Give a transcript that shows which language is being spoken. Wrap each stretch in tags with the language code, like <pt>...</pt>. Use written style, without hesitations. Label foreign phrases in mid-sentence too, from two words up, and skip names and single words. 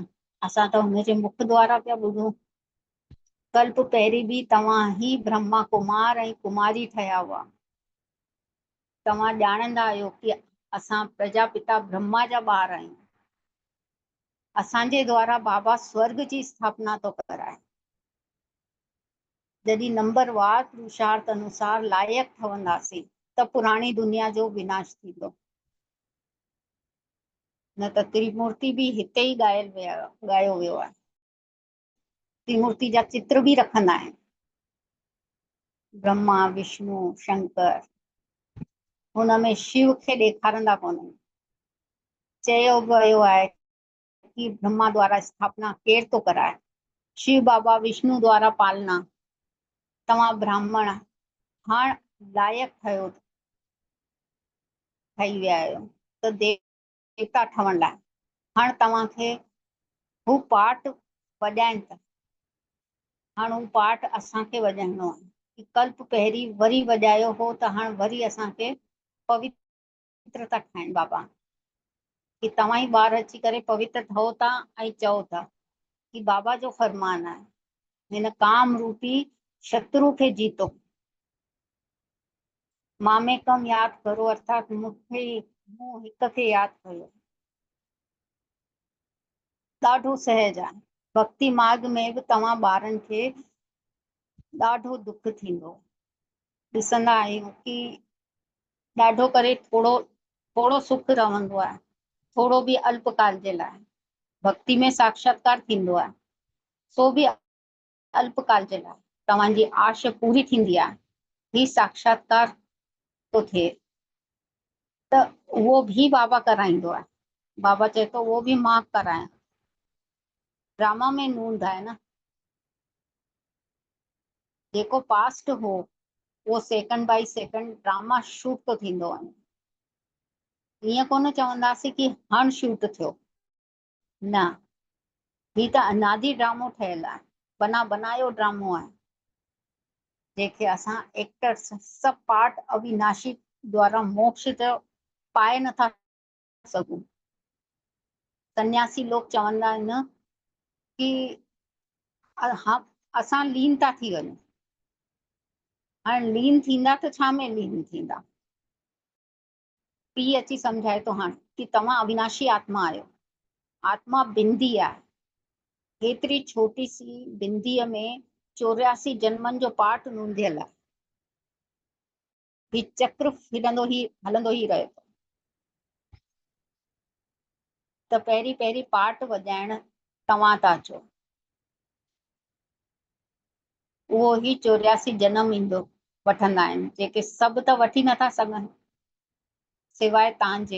<sd>असां त हुनजे मुख द्वारा पिया ॿुधूं। कल्प पहिरीं बि तव्हां ही ब्रह्मा कुमार ऐं कुमारी ठहिया हुआ। तव्हां ॼाणंदा आहियो कि असां प्रजापिता ब्रह्मा जा ॿार आहियूं। असांजे द्वारा बाबा स्वर्ग जी स्थापना तो कराए। जॾहिं नंबरवार पुरुषार्थ अनुसार लायक ठहंदासीं त पुराणी दुनिया जो विनाश थींदो। न त त्रिमूर्ति भी हिते ही ॻायो वियो आहे। त्रिमूर्ति जा चित्र भी रखंदा आहिनि, ब्रह्मा विष्णु शंकर। हुनमें शिव खे ॾेखारंदा कोन्हनि। चयो वियो आहे कि ब्रह्मा द्वारा स्थापना केर तो कराए? शिव बाबा विष्णु द्वारा पालना। तव्हां ब्राह्मण हाणे लायक ठही विया आहियो त देवता ठहण लाइ। हाणे तव्हांखे हू पाठ वॼाइनि था। हाणे हू पाठ असांखे वॼाइणो आहे कि कल्प पहिरीं वरी वॼायो हो त हाणे वरी असांखे पवित्र था ठाहिनि बाबा, कि तव्हां ई ॿार अची करे पवित्र ठहो था ऐं चओ था कि बाबा जो फरमान आहे हिन काम रूपी शत्रु खे जीतो। मामेकम यादि करो, अर्थात मूंखे मूं हिक खे यादि कयो। ॾाढो सहज आहे। भक्ति मार्ग में बि तव्हां ॿारनि खे ॾाढो दुख थींदो। ॾिसंदा आहियूं कि ॾाढो करे थोड़ो सुख रहंदो आहे, थोड़ो बि अल्पकाल जे लाइ। भक्ति में साक्षात्कार थींदो आहे, सो बि अल्पकाल जे लाइ। तव्हांजी आश पूरी थींदी आहे, ही साक्षात्कार तो थिए त उहो भी बाबा कराईंदो आहे। बाबा चए तो</sd> <hi>वो भी</hi> <sd>मां करायां। ड्रामा में नूंद आहे न। जेको पास्ट हो वो</sd> <en>second by second drama shoot</en> <sd>तो थींदो वञे। ईअं कोन चवंदासीं कि हाणे शूट थियो, न, ही त अनादि ड्रामो ठहियल आहे, बना बनायो ड्रामो आहे, जंहिंखे असां एक्टर्स सब पार्ट अविनाशी द्वारा मोक्ष जो पाए नथा सघूं। सन्यासी लोग चवंदा आहिनि कि असां लीन था थी वञूं। हाणे लीन थींदा त छा में लीन थींदा? पीउ अची सम्झाए थो हाणे कि तव्हां अविनाशी आत्मा आहियो। आत्मा बिंदी आहे। एतिरी</sd> <hi>छोटी सी</hi> <sd>बिंदीअ में 84 जन्मनि जो पाठ नूंधियल आहे। ही चक्र हलंदो ही रहे थो। त पहिरीं पहिरीं पाठ वॼाइण तव्हां था अचो। उहो ही 84 जन्म ईंदो वठंदा आहिनि, जेके सभु त वठी नथा सघनि सिवाय तव्हांजे।</sd>